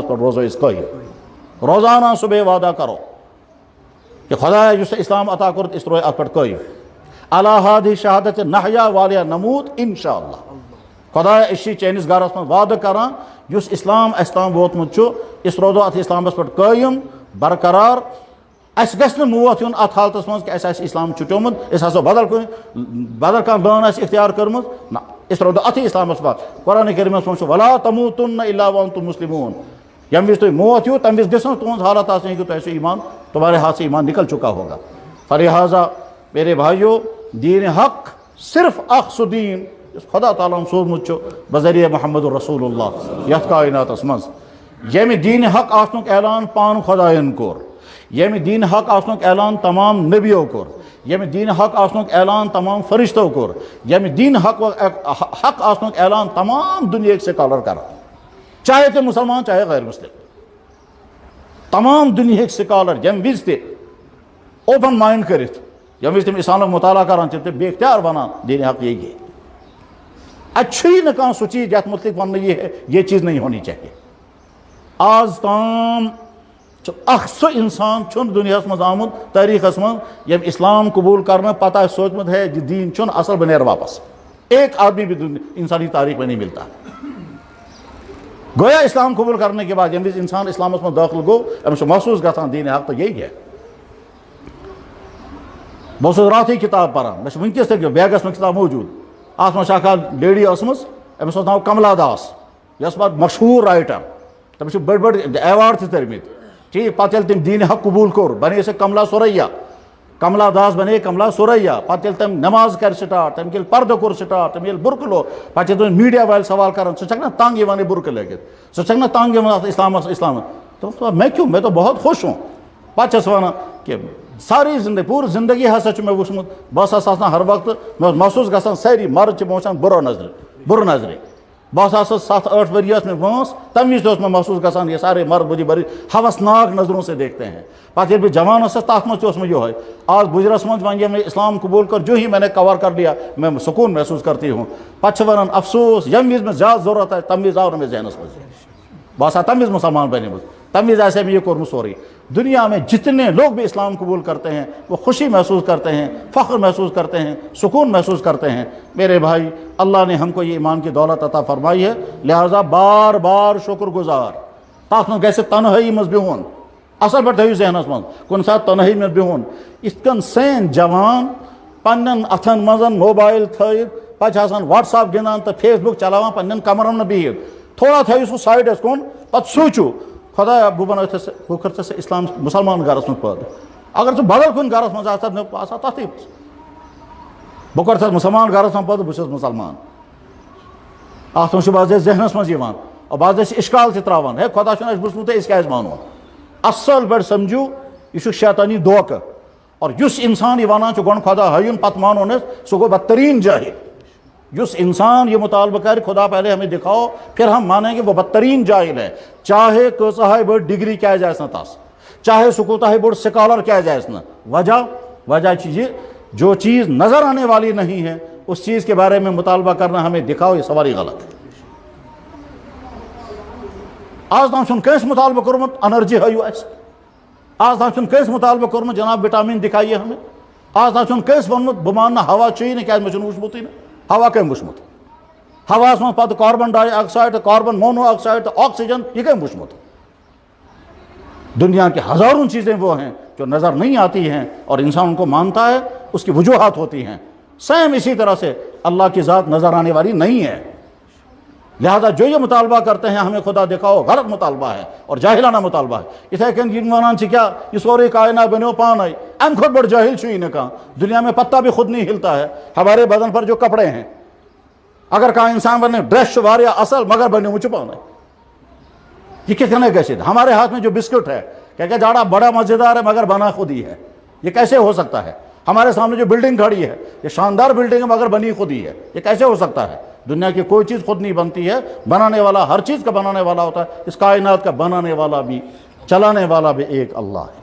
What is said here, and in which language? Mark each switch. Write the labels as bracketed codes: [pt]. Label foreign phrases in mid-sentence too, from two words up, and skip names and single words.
[ks] پٮ۪ٹھ روزو أسۍ قٲیِم روزانہ صبحٲے وعدہ کرو کہ خدایا یُس اسلام عطا کوٚرُتھ أسۍ روزو اتھ پٮ۪ٹھ قٲیِم [ar] علی ہادِہ شہادتِ نحیا والیہ نموت انشاء اللہ [ks] خدایا أسۍ چھِ چٲنِس گرس منٛز وعدٕ کران یُس اسلام اسہِ تام ووتمُت چھُ أسۍ روزو اتھ اسلامس پٮ۪ٹھ قٲیِم برقرار اَسہِ گژھِ نہٕ موت یُن اتھ حالتس منٛز کہ اَسہِ آسہِ اسلام چھُٹیومُت أسۍ آسو بدل کانٛہہ بٲن آسہِ اختیار کٔرمٕژ نہ أسۍ روزو اتھی اسلامس پٮ۪ٹھ قرآنِ کریٖمس منٛز چھُ [ar] ولا تموتن الا وانتم مسلمون [ks] ییٚمہِ وِزِ تُہۍ موت یِیو تمہِ وِزِ گژھِ نہٕ تُہنٛز حالت آسٕنۍ کہ تۄہہِ چھُ ایمان [ur] تمہارے ہاتھ سے ایمان نکل چکا ہوگا فلہٰذا میرے بھائیو [ks] دین حق صرف اکھ سُہ دیٖن یُس خدا تعالیٰ ہن سوٗزمُت چھُ بذریعہ محمد الرسول اللہ یتھ کائناتس منٛز ییٚمہِ دیٖنِ حق آسنُک اعلان پانہٕ خۄدایَن کوٚر ییٚمہِ دیٖنِ حق آسنُک اعلان تمام نبیو کوٚر ییٚمہِ دیٖنِ حق آسنُک اعلان تمام فرشتو کوٚر ییٚمہِ دیٖنِ حق آسنُک اعلان تمام دُنیہٕکۍ سکالر کران چاہے تِم مسلمان چاہے غیر مسلم تمام دُنیہٕکۍ سکالر ییٚمہِ وِزِ تہِ [en] open mind [ks] کٔرِتھ ییٚمہِ وِزِ تِم اسلامُک مطالعہ کران چھِ تِم بے اختیار ونان [ur] دیٖنِ حق یہی ہے [ks] اتہِ چھُیی نہٕ کانٛہہ سُہ چیٖز یتھ متعلق وننہٕ یہِ ہے [ur] یہ چیٖز نہیں ہونی چاہیے [ks] آز تام چھُ اکھ سُہ انسان چھُنہٕ دُنیاہس منٛز آمُت تٲریٖخس منٛز ییٚمۍ اسلام قبوٗل کرنہٕ پتہٕ آسہِ سوٗنٛچمُت ہے یہِ دیٖن چھُنہٕ اصل بہٕ نیرٕ واپس [ur] ایک آدمی بھی انسانی تاریخ میں نہیں ملتا گویا اسلام قبول کرنے کے بعد [ks] ییٚمہِ وِزِ انسان اسلامس منٛز دٲخل گوٚو أمِس چھُ محسوٗس گژھان دیٖنِ حق تہٕ یہی ہے بہٕ اوسُس راتھٕے کِتاب پران مےٚ چھُ وٕنکیٚس تہِ بیگس منٛز کِتاب موٗجوٗد اتھ منٛز چھِ اکھ لیڈی ٲسمٕژ أمِس اوس ناو کملا داس یۄس پتہٕ مشہوٗر رایٹر تٔمِس چھِ بٔڑۍ بٔڑۍ ایواڈ تہِ تٔرمٕتۍ ٹھیٖک پتہٕ ییٚلہِ تٔمۍ دیٖنِ حق قبوٗل کوٚر بنے سۄ کملا سُریا کملا داس بنے کملا سُریا پتہٕ ییٚلہِ تٔمۍ نٮ۪ماز کرِ سٹاٹ تٔمۍ ییٚلہِ پردٕ کوٚر سٹاٹ تٔمۍ ییٚلہِ بُرکہٕ لوگ پتہٕ چھِ تٔمِس میٖڈیا وٲلۍ سوال کران ژٕ چھکھ نا تنگ یِوان یہِ بُرکہٕ لٲگِتھ ژٕ چھکھ نا تنگ یِوان اتھ اسلامس [ur] میں کیوں میں تو بہت خوش ہوں [ks] پتہٕ چھَس ونان کہ ساری زندگی پوٗرٕ زندگی ہسا چھُ مےٚ وٕچھمُت بہٕ ہسا آسان ہر وقتہٕ مےٚ اوس محسوٗس گژھان سٲری مرد چھِ مےٚ وٕچھان بُرٕ نظرِ بہت 7-8 ورس میں وانس تم وز میں محسوس گژھان [ur] یہ سارے مرد بجی بری ہوسناک نظروں سے دیکھتے ہیں. [ks] پتہ ییٚلہِ بہٕ جوان اوسُس تَتھ منٛز تہِ اوس مےٚ یِہوٚے. [ur] آج [ks] بُجرس منٛز وۄنۍ ییٚلہِ [ur] میں اسلام قبول کر جو ہی میں نے کور کر لیا میں سکون محسوس کرتی ہوں. [ks] پتہٕ چھِ ونان افسوس ییٚمہِ وِزِ مےٚ زیادٕ ضروٗرت آسہِ تَمہِ وِزِ آو نہٕ مےٚ ذہنس منٛز بہٕ آسہٕ ہا تَمہِ وِزِ مُسلمان بنیومُت تَمہِ وِزِ آسہِ ہا مےٚ یہ کوٚرمُت سورُے. [ur] دنیا میں جتنے لوگ بھی اسلام قبول کرتے ہیں وہ خوشی محسوس کرتے ہیں, فخر محسوس کرتے ہیں, سکون محسوس کرتے ہیں. میرے بھائی, اللہ نے ہم کو یہ ایمان کی دولت عطا فرمائی ہے, لہٰذا بار بار شکر گزار. [ks] تَتھ منٛز گژھِ تنہٲیی منٛز بِہُن, اصل پٲٹھۍ تھٲیِو ذہنس منٛز کُنہِ ساتہٕ تنہٲیی منٛز بِہُن. یِتھ کٔنۍ سٲنۍ جوان پننٮ۪ن اَتھن منٛز موبایل تھٲیِتھ پتہٕ چھِ آسان وٹس ایپ گِنٛدان تہٕ فیس بُک چلاوان پننٮ۪ن کمرن منٛز بِہِتھ. تھوڑا تھٲیِو سُہ سایڈس کُن پتہٕ سوٗنٛچِو خۄدایا بہٕ بنٲوتھ ژٕ بہٕ کر ژٕ اسلام مُسلمان گرس منٛز پٲدٕ. اگر ژٕ بدل کُنہِ گرس منٛز آسہٕ بہٕ آسہٕ ہا تتھٕے منٛز. بہٕ کر ژٕ مُسلمان گرس منٛز پٲدٕ بہٕ چھُس مُسلمان. اتھ منٛز چھُ بعض ذہنس منٛز یِوان بعض چھِ اِشکال تہِ تراوان ہے خۄدا چھُنہٕ اَسہِ وٕچھمُت أسۍ کیازِ مانو. اصل پٲٹھۍ سمجھو یہ چھُ شیطانی دھوکہٕ. اور یُس انسان یہ ونان چھُ گۄڈٕ خۄدا ہٲیُن پتہٕ مانو نہٕ سُہ گوٚو بدترین جاہل. [ur] یُس انسان یہ مطالبہ کرے خدا پہلے ہمیں دکھاؤ پھر ہم مانیں گے وہ بدترین جاہل ہے. [ks] چاہے کۭژاہ بٔڑ ڈگری کیازِ آسہِ نہٕ تس, چاہے سُہ کوٗتاہ بوٚڑ سکالر کیازِ آسہِ نہٕ. [ur] وجہ چھِ یہ جو چیز نظر آنے والی نہیں ہے اس چیز کے بارے میں مطالبہ کرنا ہمیں دکھاؤ یہ سوال ہی غلط ہے. [ks] آز تام چھُنہٕ کٲنٛسہِ مطالبہ کوٚرمُت انرجی ہٲیِو اَسہِ. آز تام چھُنہٕ کٲنٛسہِ مطالبہ کوٚرمُت جناب [ur] وٹامن دکھائیے ہمیں. [ks] آز تام چھُنہٕ کٲنٛسہِ ووٚنمُت بہٕ مانہٕ نہٕ ہوا چُیی نہٕ کیازِ مےٚ چھُنہٕ وٕچھمُتٕے نہٕ. ہوا کٔمۍ وٕچھمُت؟ ہواہس منٛز پتہٕ کاربن ڈائی آکسائڈ تہٕ کاربن مونو آکسائڈ تہٕ آکسیجن یہ کٔمۍ وٕچھمُت؟ [ur] دنیا کی ہزاروں چیزیں وہ ہیں جو نظر نہیں آتی ہیں اور انسان ان کو مانتا ہے, اس کی وجوہات ہوتی ہیں. سیم اسی طرح سے اللہ کی ذات نظر آنے والی نہیں ہے. لہذا جو یہ مطالبہ کرتے ہیں ہمیں خدا دکھاؤ غلط مطالبہ ہے اور جاہلانہ مطالبہ ہے. [ks] اتھے کن یم ونان چھِ کیا یہ سورے کائنات بنیو پانے, امہ کھۄتہٕ بڑھ جاہل چھُیی نہٕ کانٛہہ. [ur] دنیا میں پتا بھی خود نہیں ہلتا ہے. ہمارے بدن پر جو کپڑے ہیں [ks] اگر کانٛہہ انسان ونہِ ڈریس چھُ واریاہ اصل مگر بنیومُت چھُ پانے, یہ کِتھ کٔنۍ گژھِ؟ [ur] ہمارے ہاتھ میں جو بسکٹ ہے کہ جاڑا بڑا مزیدار ہے مگر بنا خود ہی ہے, یہ کیسے ہو سکتا ہے؟ ہمارے سامنے جو بلڈنگ کھڑی ہے یہ شاندار بلڈنگ ہے مگر بنی خود ہی ہے, یہ کیسے ہو سکتا ہے؟ دنیا کی کوئی چیز خود نہیں بنتی ہے, بنانے والا ہر چیز کا بنانے والا ہوتا ہے. اس کائنات کا بنانے والا بھی چلانے والا بھی ایک اللہ ہے.